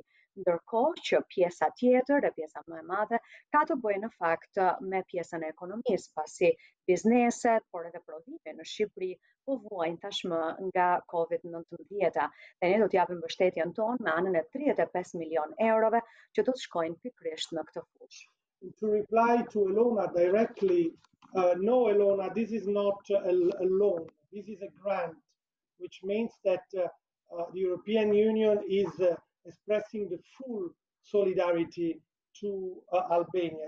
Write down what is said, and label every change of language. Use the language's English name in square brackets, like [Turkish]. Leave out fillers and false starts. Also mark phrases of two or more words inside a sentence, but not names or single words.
[Albanian] Ndërkohë që pjesa tjetër, e pjesa më e madhe, ka të bëjë në fakt me pjesën e ekonomisë, pasi bizneset, por edhe prodhimi në Shqipëri po vuajnë tashmë nga COVID-19. Dhe ne do të japim mbështetjen tonë me anën e 35 milion eurove që do të shkojnë pikërisht në këtë fushë. [English] To reply to Elona directly, no, Elona, this is not a loan. This is a grant, which means that the European Union is expressing the full solidarity to Albania.